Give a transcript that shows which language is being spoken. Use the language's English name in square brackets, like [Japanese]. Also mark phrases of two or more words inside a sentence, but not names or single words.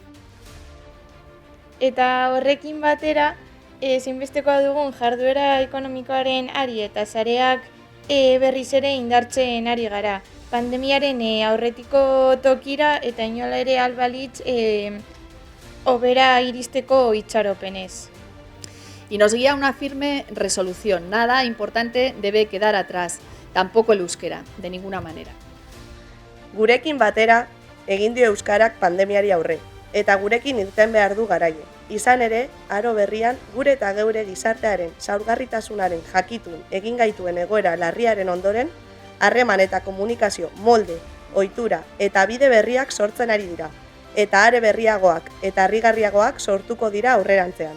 [Basque] Eta horrekin batera, ezinbestekoa dugun jarduera ekonomikoaren ari eta sareak berriz ere indartzen ari gara. Pandemiaren aurretiko tokira eta inola ere albalitz hobera iristeko itxaropenez. [Spanish] Y nos guía una firme resolución. Nada importante debe quedar atrás, tampoco el euskera, de ninguna manera. [Basque] Gurekin batera, egin dio euskarak pandemiari aurre, eta gurekin irten behar du garaile. Izan ere, aro berrian, gure eta geure gizartearen zaurgarritasunaren jakitun egin gaituen egoera larriaren ondoren, harreman eta komunikazio molde, ohitura eta bide berriak sortzen ari dira, eta are berriagoak eta harrigarriagoak sortuko dira aurrerantzean.